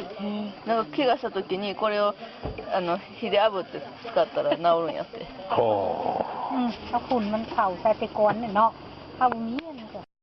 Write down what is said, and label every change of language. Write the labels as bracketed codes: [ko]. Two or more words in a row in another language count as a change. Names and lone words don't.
[ja] なんか怪我した時にこれを火で炙って使ったら治るんやって。はあ。 [th] ถ้าฝุ่นมันเผาใส่ตะกอนเนี่ยเนาะถ้าบ่มีอันนี้ก็